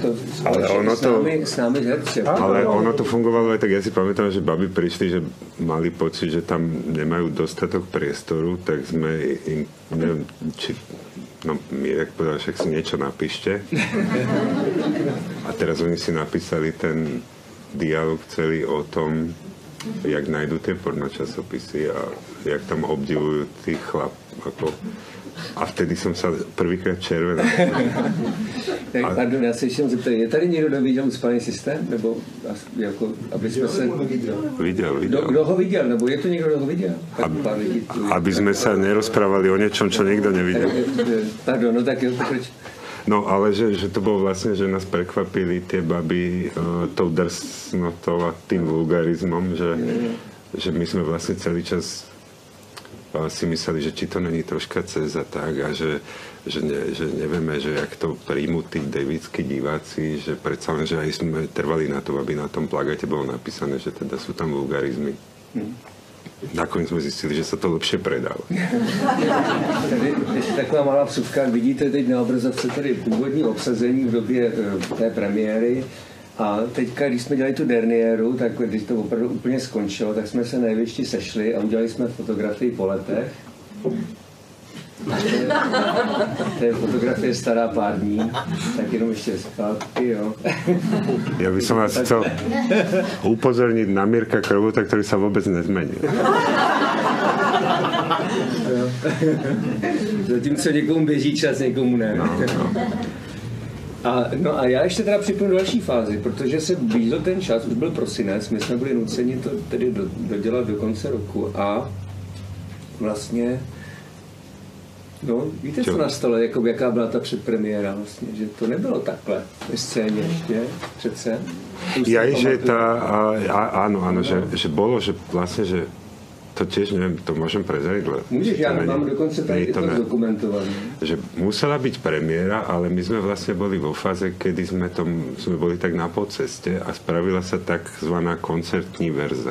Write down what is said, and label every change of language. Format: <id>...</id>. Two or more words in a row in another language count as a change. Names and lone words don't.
<sk>Ale ono to fungovalo aj tak, ja si pamätám, že babi prišli, že mali pocit, že tam nemajú dostatok priestoru, tak sme im, neviem, či Mirek povedal, však si niečo napíšte. A teraz oni si napísali ten dialog celý o tom, jak nájdú tie pornočasopisy a jak tam obdivujú tých chlap. A vtedy</sk> <cs>jsem se</cs> <sk>prvýkrát červenal.</sk> <cs>Tak pardon, já se ještě zeptat, je tady někdo, kdo viděl Ucpaný systém? Nebo jako, aby jsme se... Viděl. Kdo ho viděl? Nebo je to někdo, kdo ho viděl? Aby jsme se nerozprávali o něčem, čo nikdo neviděl. Pardon, no tak jo, proč?</cs> <sk>No, ale že to bolo vlastne, že nás prekvapili tie baby tou drsnotou a tým vulgarizmom, že my sme vlastne celý čas si mysleli, že či to není troška cez a tak a že nevieme, že jak to príjmú tí davidskí diváci, že predsa len, že aj sme trvali na to, aby na tom plagáte bolo napísané, že teda sú tam vulgarizmy.</sk> <cs>Nakoniec jsme zjistili, že se to</cs> <sk>lepšie predalo.</sk> <cs>Tady ještě taková malá vsuvka. Vidíte teď na obrazovce tady původní obsazení v době té premiéry. A teďka, když jsme dělali tu derniéru, tak když to opravdu úplně skončilo, tak jsme se největší sešli a udělali jsme fotografii po letech. To je fotografie stará pár dní, tak jenom ještě zpátky, jo.</cs> <sk>Ja by som vás chcel upozorniť na Mirka Krobota, ktorý sa vôbec nezmenil.</sk> <cs>Zatímco někomu běží čas, někomu ne. No a já ještě teda připomenu další fázi, protože se blížil ten čas, už byl prosinec, my jsme byli nuceni to tedy dodělat do konce roku a vlastně no, víte, co nastalo, jako jaká byla ta předpremiéra vlastně, že to nebylo takhle ve scéně ještě, přece.</cs> <sk>Že áno, že bolo, že vlastne, že to tiež neviem, to môžem prezradiť.</sk> <cs>Můžeš, ja mám dokonce tady to zdokumentované.</cs> <sk>Že musela byť premiéra, ale my sme vlastne boli vo fáze, kedy sme boli tak na polceste a spravila sa takzvaná koncertní verza.</sk>